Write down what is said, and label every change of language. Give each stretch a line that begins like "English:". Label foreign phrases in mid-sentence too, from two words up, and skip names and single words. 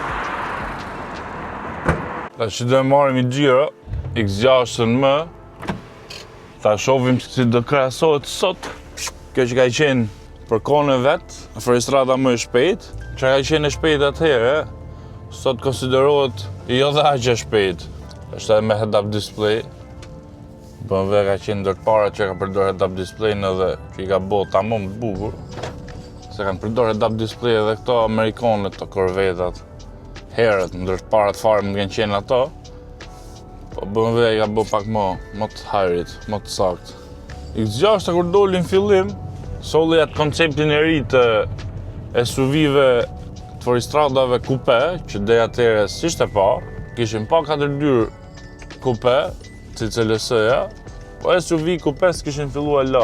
Albanian: Tash që do e marrim i xhiro, X6-ën më, ta shohim si do krahasohet sot. Kjo që ka qenë për kohën e vet, Ferristrada më e shpejt, që ka qenë e shpejt atëherë, sot konsiderohet jo dhe aq e shpejt. Është edhe me
English: head-up display.
Albanian: BMW ka qenë ndër të parat që ka përdorur
English: head-up display-
Albanian: n edhe që i ka bërë tamam të bukur. Se kanë përdorur
English: head-up display
Albanian: edhe këto amerikanët, të Corvettat. Herët, ndër të parat fare më kanë qenë ato. Po BMW i ka bërë pak më të hajrit, më të saktë. X6 kur doli në fillim, solli atë konceptin e ri të SUV-ve të Ferristradave kupe, që deri atëherë s'ishte parë, kishin pa 4 kupe, si CLS-ja, po SUV kupe s'kishin filluar la.